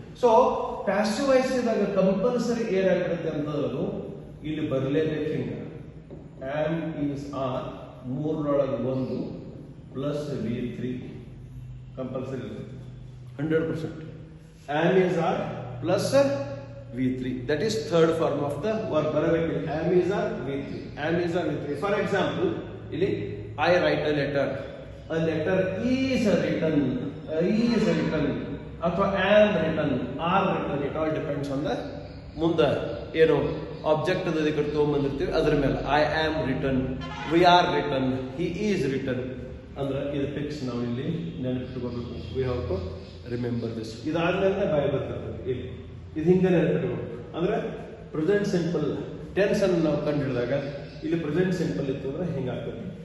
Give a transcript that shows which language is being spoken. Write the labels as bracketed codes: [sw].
[kn] So passive voice ಇದ್ದಾಗ compulsory ಏನಾಗಿರುತ್ತೆ ಅಂತಂದ್ರೆ ಇಲ್ಲಿ ಬರಲೇಬೇಕು. ಹಿಂಗೆ am is R ಮೂರರೊಳಗೆ 1 plus V3 compulsory ಇರ್ತೈತಿ 100%. Am is R plus V3. [en] That is third form of the verb. ಬರಬೇಕು am is a V3. Am is a V3. For example, ಇಲ್ಲಿ I write a letter. A letter is written. Is written. ಅಥವಾ am written. Are written. It all depends on the [kn] ಮುಂದೆ ಏನು object ಅದ ಕಡೆ ತಗೊಂಡ್ಬಂದಿರ್ತೀವಿ ಅದ್ರ ಮೇಲೆ. [en] I am written. We are written. He is written. [kn] ಅಂದ್ರೆ ಇದು ಫಿಕ್ಸ್ ನಾವು ಇಲ್ಲಿ ನೆನಪಿಟ್ಕೋಬೇಕು. [en] We have to remember this. [kn] ಇದಾದ್ಮೇಲೆ ಬಾಯಿ ಬರ್ತದೆ ಇಲ್ಲಿ. ಇದು ಹಿಂಗೆ ನೆನಪಿಟ್ಕೋಬೇಕು. ಅಂದ್ರೆ ಪ್ರೆಸೆಂಟ್ ಸಿಂಪಲ್ ಟೆನ್ಸ್ ಅನ್ನು ನಾವು ಕಂಡು ಹಿಡಿದಾಗ ಇಲ್ಲಿ ಪ್ರೆಸೆಂಟ್ ಸಿಂಪಲ್ ಇತ್ತು ಅಂದ್ರೆ ಹಿಂಗಾಗ್ತದೆ.